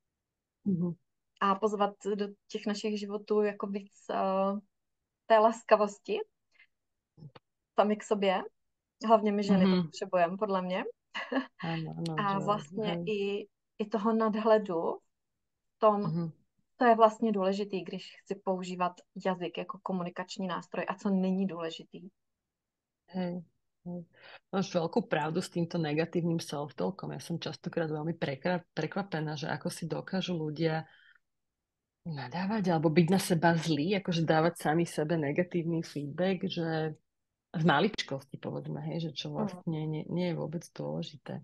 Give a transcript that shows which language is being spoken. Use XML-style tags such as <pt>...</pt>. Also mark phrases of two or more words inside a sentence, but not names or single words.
<cs>A pozvat do těch našich životů jako víc té laskavosti sami k sobě. Hlavně my ženy to potřebujeme, podle mě. Ano, a vlastně i toho nadhledu v tom, to je vlastně důležitý, když chci používat jazyk jako komunikační nástroj a co není důležitý.</cs> <sk>Hej. Máš veľkú pravdu s týmto negatívnym self-talkom. Ja som častokrát veľmi prekvapená, že ako si dokážu ľudia nadávať alebo byť na seba zlí, akože dávať sami sebe negatívny feedback, že z maličkosti povedzme, hej, že čo vlastne nie je vôbec dôležité.</sk>